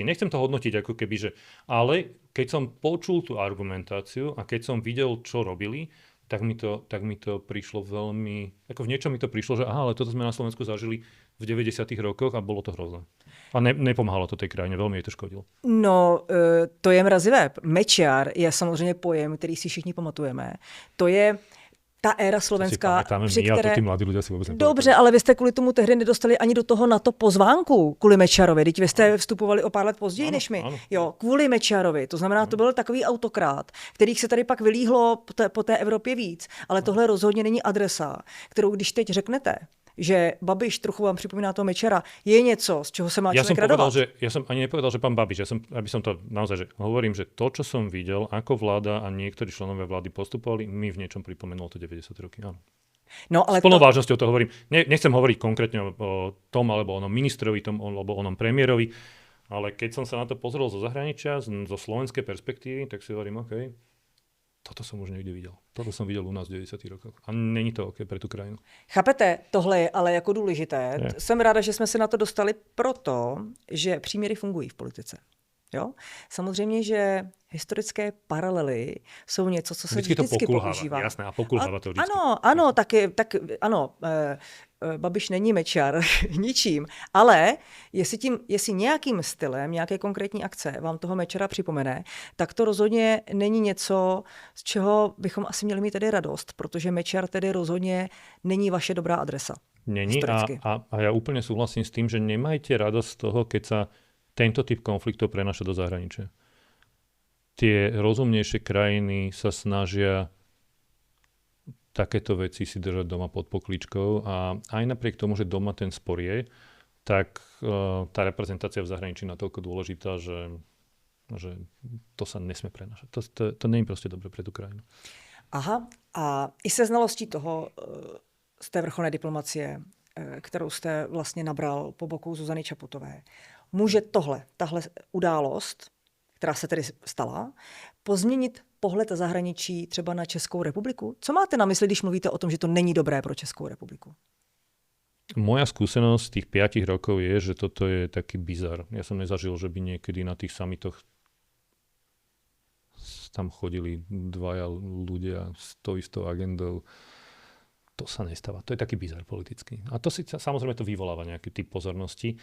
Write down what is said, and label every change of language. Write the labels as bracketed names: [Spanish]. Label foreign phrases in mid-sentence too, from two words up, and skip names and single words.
[Slovak] Nechcem to hodnotiť ako keby, že... Ale keď som počul tú argumentáciu a keď som videl, čo robili, tak mi to prišlo veľmi... Ako v niečom mi to prišlo, že aha, ale toto sme na Slovensku zažili v 90. rokoch a bolo to hrozné. A nepomáhalo to tej krajine, veľmi jej to škodilo. [Czech] No, to je mrazivé. Mečiar je samozřejmě pojem, který si všichni pamatujeme. To je... Ta éra slovenská, při které... [Slovak] Tí mladí ľudia si vôbec nepamätajú. [Czech] Dobře, ale vy jste kvůli tomu tehdy nedostali ani do toho NATO pozvánku kvůli Mečiarovi. Teď vy jste vstupovali o pár let později než my. Ano. Jo, kvůli Mečiarovi. To znamená, to byl takový autokrát, kterých se tady pak vylíhlo po té Evropě víc. Ale tohle rozhodně není adresa, kterou když teď řeknete, že Babiš, trochu vám připomíná toho Mečiara, je něco, z čeho se má [Slovak] človek radovať. Ja som ani nepovedal, že pán Babiš, aby som to naozaj, že hovorím, že to, čo som videl, ako vláda a niektorí členovia vlády postupovali, mi v niečom pripomenulo to 90 roky, áno. No, ale s plnou vážnosťou to hovorím. Nechcem hovoriť konkrétne o tom, alebo onom ministrovi, alebo onom premiérovi, ale keď som sa na to pozrel zo zahraničia, zo slovenskej perspektívy, tak si hovorím, OK, toto som už nikdy videl. Toto som videl u nás v 90. rokoch. A není to OK pre tú krajinu. [Czech] Chápete, tohle je ale jako důležité. Je. Jsem ráda, že jsme se na to dostali proto, že příměry fungují v politice. Jo? Samozřejmě, že historické paralely jsou něco, co se vždycky používá. [Slovak] Jasné, a pokulháva to vždycky. [Czech] Ano, ano. Babiš není Mečiar ničím, ale jestli nějakým stylem, nějaké konkrétní akce vám toho Mečiara připomene, tak to rozhodně není něco, z čeho bychom asi měli mít tedy radost, protože Mečiar tedy rozhodně není vaše dobrá adresa. [Slovak] Není a ja úplne súhlasím s tým, že nemajte radosť z toho, keď sa tento typ konfliktov prenáša do zahraničia. Tie rozumnejšie krajiny sa snažia takéto veci si držať doma pod pokličkou a aj napriek tomu, že doma ten spor je, tak tá reprezentácia v zahraničí je natoľko dôležitá, že to sa nesmie prenášať. To nie je proste dobre pre tú krajinu. [Czech] Aha, a i se znalostí toho z té vrcholné diplomacie, kterou jste vlastně nabral po boku Zuzany Čaputové, může tahle událost, která se tedy stala, pozměnit pohled zahraničí třeba na Českou republiku? Co máte na mysli, když mluvíte o tom, že to není dobré pro Českou republiku? [Slovak] Moja skúsenosť z tých 5 rokov je, že toto je taký bizar. Ja som nezažil, že by niekedy na tých summitoch tam chodili dvaja ľudia s tou istou agendou. To sa nestáva. To je taký bizar politický. A to si samozrejme to vyvoláva nejaký typ pozornosti.